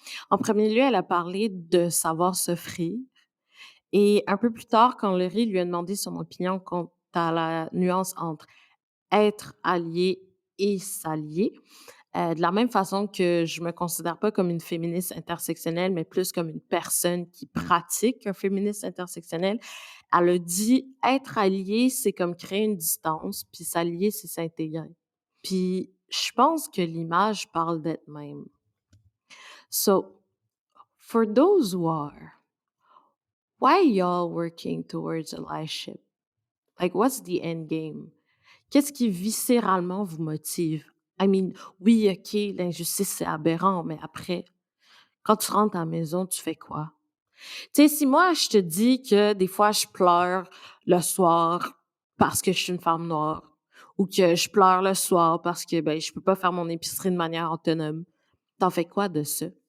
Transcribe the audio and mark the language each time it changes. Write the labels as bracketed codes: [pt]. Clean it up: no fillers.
[fr] En premier lieu, elle a parlé de savoir s'offrir et un peu plus tard, quand Laurie lui a demandé son opinion quant à la nuance entre être allié et s'allier, de la même façon que je me considère pas comme une féministe intersectionnelle, mais plus comme une personne qui pratique un féminisme intersectionnel, elle a dit: «Être allié, c'est comme créer une distance, puis s'allier, c'est s'intégrer». Puis je pense que l'image parle d'elle-même. [en] So, for those who are, why y'all working towards allyship? Like, what's the end game? [fr] Qu'est-ce qui viscéralement vous motive? [en] I mean, [fr] oui, OK, l'injustice, c'est aberrant, mais après, quand tu rentres à la maison, tu fais quoi? Tu sais, si moi, je te dis que des fois, je pleure le soir parce que je suis une femme noire, ou que je pleure le soir parce que, ben, je peux pas faire mon épicerie de manière autonome, t'en fais quoi de ça?